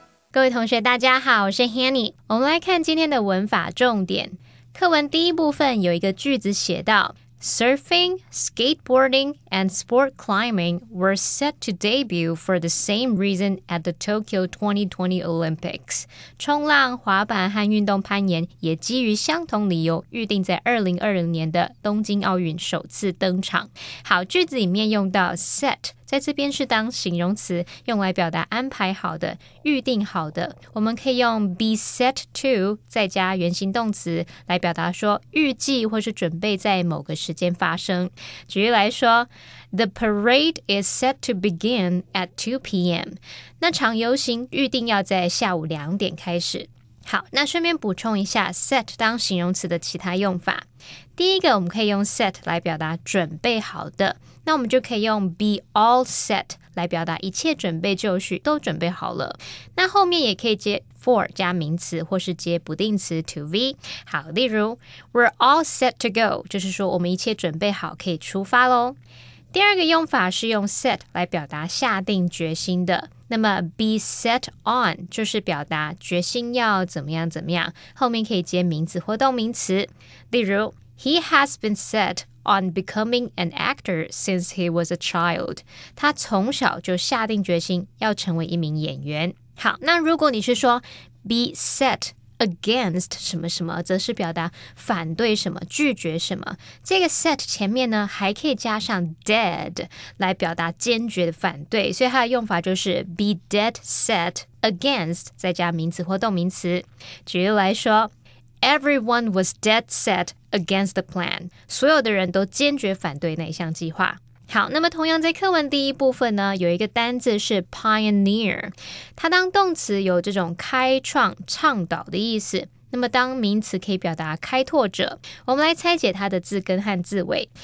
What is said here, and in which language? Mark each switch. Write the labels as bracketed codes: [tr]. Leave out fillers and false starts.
[zh] 各位同学大家好，我是 Hanny。我们来看今天的文法重点。课文第一部分有一个句子写到 [en] Surfing, skateboarding, and sport climbing were set to debut for the same reason at the Tokyo 2020 Olympics. [zh] 冲浪、滑板和运动攀岩也基于相同理由，预定在2020年的东京奥运首次登场。好，句子里面用到 set，在这边是当形容词，用来表达安排好的、预定好的。我们可以用 be set to 再加原形动词来表达说预计或是准备在某个时间发生。举例来说 [en] The parade is set to begin at 2 p.m. [zh] 那场游行预定要在下午2点开始。好，那顺便补充一下 set 当形容词的其他用法。第一个，我们可以用 set 来表达准备好的，那我们就可以用 be all set 来表达一切准备就绪，都准备好了。那后面也可以接 for 加名词，或是接不定词 to be。好，例如 [en] We're all set to go， [zh] 就是说我们一切准备好可以出发咯。第二个用法是用 set 来表达下定决心的，那么 be set on 就是表达决心要怎么样怎么样，后面可以接名词或动名词。例如 [en] He has been set on becoming an actor since he was a child. [zh] 他从小就下定决心要成为一名演员。好，那如果你是说 be set against 什么什么，则是表达反对什么、拒绝什么。这个 set 前面呢，还可以加上 dead 来表达坚决的反对，所以它的用法就是 [en] be dead set against [zh] 再加名词或动名词。举例来说 [en] Everyone was dead set against the plan. [zh] 所有的人都坚决反对那项计划。好，那么同样在课文第一部分呢，有一个单字是 pioneer， 它当动词有这种开创、倡导的意思。那么当名词可以表达开拓者。我们来拆解它的字根和字尾。